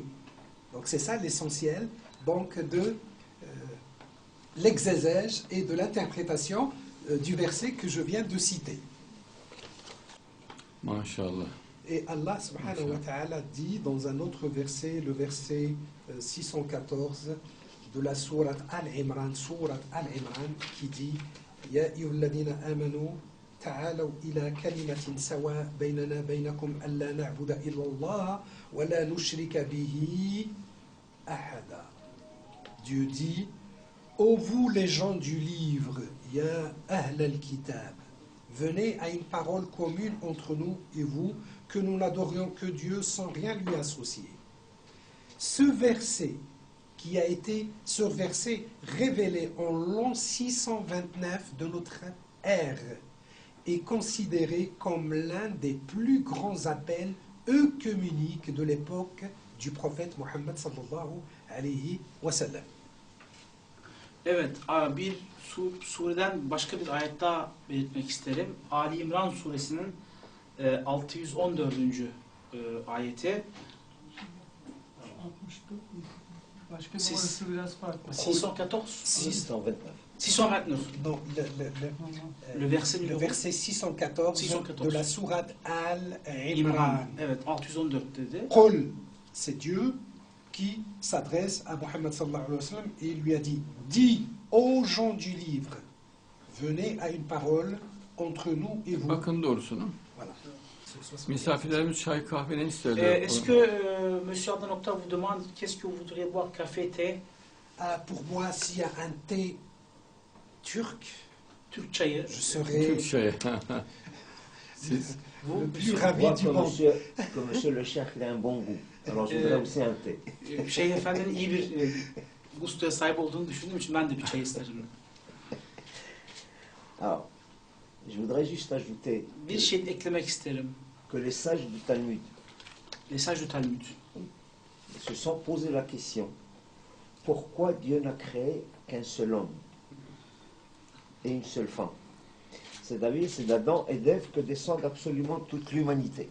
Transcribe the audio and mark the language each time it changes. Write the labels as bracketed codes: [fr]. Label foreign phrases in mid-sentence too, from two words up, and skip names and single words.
[fr] Donc, c'est ça l'essentiel donc de l'exégèse et de l'interprétation du verset que je viens de citer. Maşallah. Et [ar] الله سبحانه وتعالى [fr] dit dans un autre verset, le verset 614 de la sourate Al-Imran, qui dit [ar] يا أيها الذين آمنوا تعالوا إلى كلمة سواء بيننا بينكم ألا نعبد إلا الله ولا نشرك به أحدا. [fr] Dieu dit ô vous les gens du livre, [ar] يا أهل الكتاب, [fr] venez à une parole commune entre nous et vous, que nous n'adorions que Dieu sans rien lui associer. Ce verset révélé en l'an 629 de notre ère est considéré comme l'un des plus grands appels œcuméniques de l'époque du prophète Muhammed [ar] صلى الله عليه وسلم. [tr] Evet, bir sureden başka bir ayet daha belirtmek isterim. Ali İmran suresinin 614. Ayeti. Başka bir orası biraz farklı. 614. 629. [fr] Non, Le verset le numéro verset 614 de la sourate Al-Imran. [tr] İmran. Evet, 614 dedi. [fr] Qul, c'est Dieu qui s'adresse à Mohammed [ar] صلى الله عليه وسلم [fr] et il lui a dit dis aux gens du livre, venez à une parole entre nous et vous. [tr] Bakın doğrusunu. [fr] Voilà. [tr] Misafirlerimiz çay kahve ne isterler? [fr] Est-ce que Monsieur Ardanokta vous demande qu'est-ce que vous voudriez boire, café, thé? Pour moi, s'il y a un thé turc, [tr] Türk çayı. [fr] je serais [tr] Türk çayı. Siz [fr] Vous, le plus monsieur, Je rapide vois du monde. que monsieur le cheikh il a un bon goût. Alors je voudrais aussi un thé. [tr] Şeyh Efendi'nin iyi bir gustoya sahip olduğunu düşündüğüm için ben de bir çay isterim. [fr] Alors, je voudrais juste ajouter [tr] Bir şey eklemek isterim. [fr] que les sages du Talmud Les sages du Talmud se sont posé la question pourquoi Dieu n'a créé qu'un seul homme et une seule femme. C'est-à-dire, c'est d'Adam et d'Ève que descend absolument toute l'humanité.